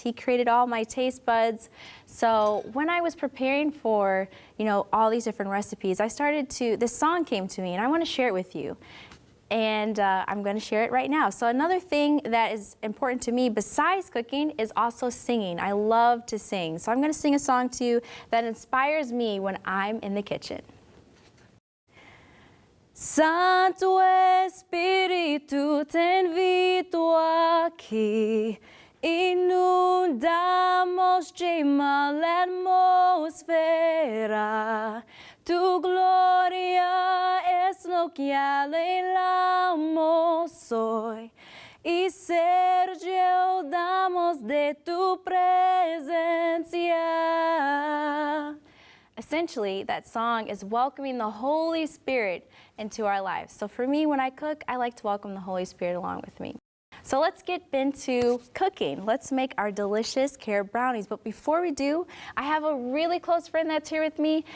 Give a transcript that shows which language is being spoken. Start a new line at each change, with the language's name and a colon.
English: He created all my taste buds. So when I was preparing for, all these different recipes, this song came to me and I want to share it with you. And I'm going to share it right now. So another thing that is important to me besides cooking is also singing. I love to sing. So I'm going to sing a song to you that inspires me when I'm in the kitchen.
Spanish: Santo Espíritu, te invito aquí, inundamos llena la atmósfera, tu gloria es lo que anhelamos hoy, y Sergio damos de tu presencia.
English: Essentially, that song is welcoming the Holy Spirit into our lives. So for me, when I cook, I like to welcome the Holy Spirit along with me. So let's get into cooking. Let's make our delicious carrot brownies. But before we do, I have a really close friend that's here with me.